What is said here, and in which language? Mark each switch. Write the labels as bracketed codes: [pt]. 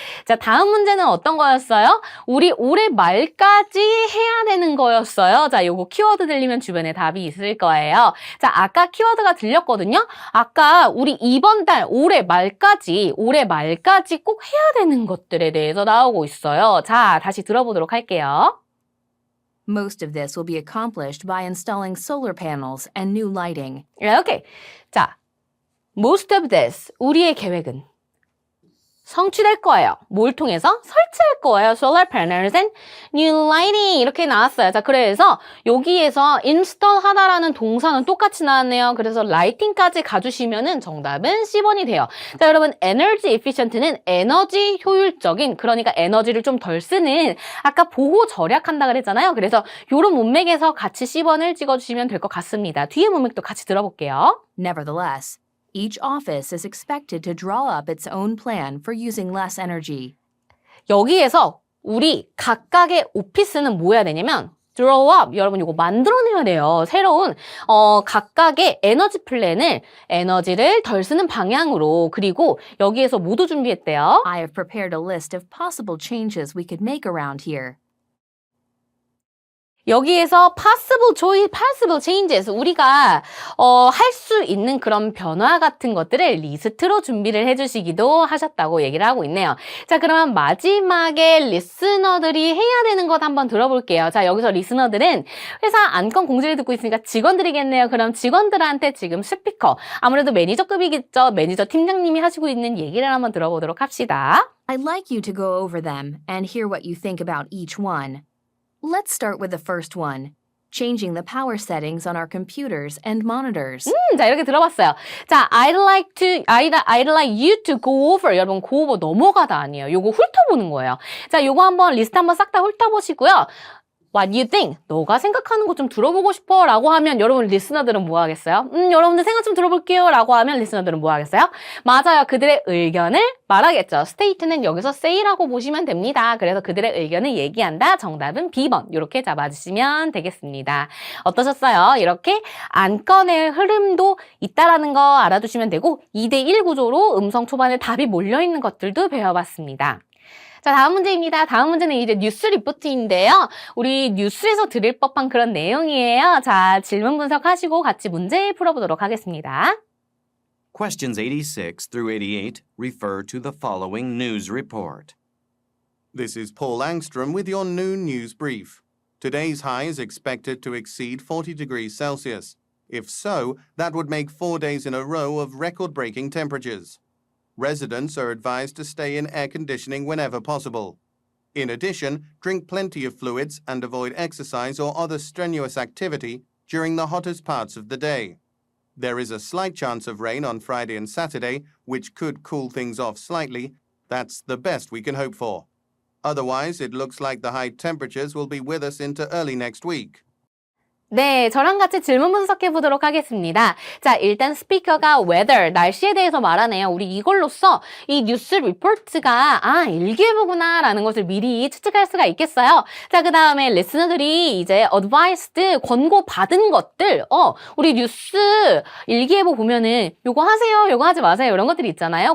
[ko] 자, 다음 문제는 어떤 거였어요? 우리 올해 말까지 해야 되는 거였어요. 자, 요거 키워드 들리면 주변에 답이 있을 거예요. 자, 아까 키워드가 들렸거든요. 아까 우리 이번 달 올해 말까지 꼭 해야 되는 것들에 대해서 나오고 있어요. 자, 다시 들어보도록 할게요. [en] Most of this will be accomplished by installing solar panels and new lighting. [ko] 오케이. 자, most of this, 우리의 계획은 성취될 거예요. 뭘 통해서? 설치할 거예요. [en] Solar panels and new lighting [ko] 이렇게 나왔어요. 자, 그래서 여기에서 install 하다라는 동사는 똑같이 나왔네요. 그래서 lighting까지 가주시면은 정답은 C번이 돼요. 자, 여러분 energy efficient는 에너지 효율적인, 그러니까 에너지를 좀 덜 쓰는, 아까 보호 절약한다 그랬잖아요. 그래서 요런 문맥에서 같이 C번을 찍어주시면 될 것 같습니다. 뒤에 문맥도 같이 들어볼게요. [en] Nevertheless, each office is expected to draw up its own plan for using less energy. [ko] 여기에서 우리 각각의 오피스는 뭐 해야 되냐면 draw up, 여러분 이거 만들어내야 돼요. 새로운 각각의 에너지 플랜을 에너지를 덜 쓰는 방향으로, 그리고 여기에서 모두 준비했대요. [en] I have prepared a list of possible changes we could make around here. [ko] 여기에서 possible changes, 우리가 할 수 있는 그런 변화 같은 것들을 리스트로 준비를 해주시기도 하셨다고 얘기를 하고 있네요. 자, 그러면 마지막에 리스너들이 해야 되는 것 한번 들어볼게요. 자, 여기서 리스너들은 회사 안건 공지를 듣고 있으니까 직원들이겠네요. 그럼 직원들한테 지금 스피커, 아무래도 매니저급이겠죠. 매니저 팀장님이 하시고 있는 얘기를 한번 들어보도록 합시다. [en] I'd like you to go over them and hear what you think about each one. Let's start with the first one, changing the power settings on our computers and monitors. [ko] 자, 이렇게 들어봤어요. 자, [en] I'd like you to go over. [ko] 여러분, go over 넘어가다 아니에요. 요거 훑어보는 거예요. 자, 요거 한번 리스트 한번 싹 다 훑어보시고요. [en] What do you think? [ko] 너가 생각하는 거 좀 들어보고 싶어 라고 하면 여러분 리스너들은 뭐 하겠어요? 여러분들 생각 좀 들어볼게요 라고 하면 리스너들은 뭐 하겠어요? 맞아요. 그들의 의견을 말하겠죠. state는 여기서 say라고 보시면 됩니다. 그래서 그들의 의견을 얘기한다. 정답은 B번 이렇게 잡아주시면 되겠습니다. 어떠셨어요? 이렇게 안건의 흐름도 있다라는 거 알아두시면 되고 2대1 구조로 음성 초반에 답이 몰려있는 것들도 배워봤습니다. 자, 다음 문제입니다. 다음 문제는 이제 뉴스 리포트인데요. 우리 뉴스에서 들을 법한 그런 내용이에요. 자, 질문 분석하시고 같이 문제 풀어보도록 하겠습니다. [en] Questions 86 through 88 refer to the following news report. This is Paul Angstrom with your noon news brief. Today's high is expected to exceed 40 degrees Celsius. If so, that would make 4 days in a row of record-breaking temperatures. Residents are advised to stay in air conditioning whenever possible. In addition, drink plenty of fluids and avoid exercise or other strenuous activity during the hottest parts of the day. There is a slight chance of rain on Friday and Saturday, which could cool things off slightly. That's the best we can hope for. Otherwise, it looks like the high temperatures will be with us into early next week. [ko] 네, 저랑 같이 질문 분석해 보도록 하겠습니다. 자, 일단 스피커가 weather, 날씨에 대해서 말하네요. 우리 이걸로써 이 뉴스 리포트가 일기예보구나 라는 것을 미리 추측할 수가 있겠어요. 자, 그 다음에 리스너들이 이제 advised, 권고 받은 것들, 우리 뉴스 일기예보 보면은 요거 하세요, 요거 하지 마세요 이런 것들이 있잖아요.